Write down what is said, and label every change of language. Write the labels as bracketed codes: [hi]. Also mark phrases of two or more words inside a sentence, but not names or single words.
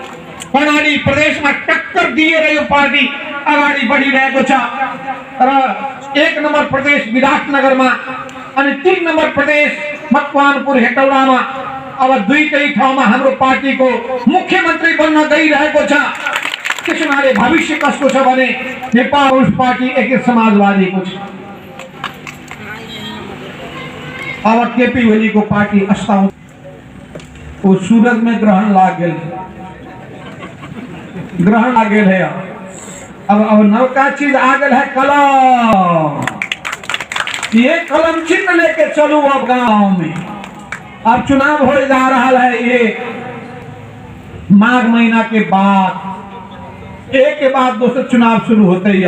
[ne] कर्णाली प्रदेशमा टक्कर दिएर यो पार्टी अगाडि बढिरहेको छ र 1 नम्बर प्रदेश विराटनगरमा अनि 3 नम्बर प्रदेश मकवानपुर हेटौडामा अब दुईटै ठाउँमा हाम्रो पार्टीको मुख्यमन्त्री बन्न गइरहेको छ। त्यसो हुनाले भविष्य कसको छ भने नेपाल कम्युनिस्ट पार्टी एकीकृत समाजवादीको छ। अब केपी ओलीको पार्टी अस्ताउँछ। [bho] वो सूरज में ग्रहण लाग गए, ग्रहण आ गए है। अब नवका चीज आ गए है कलम। ये कलम चिन्ह लेके चलो अब गांव में। अब चुनाव हो जा रहा है ये माघ महीना के बाद, एक के बाद दूसरे चुनाव शुरू होते ही।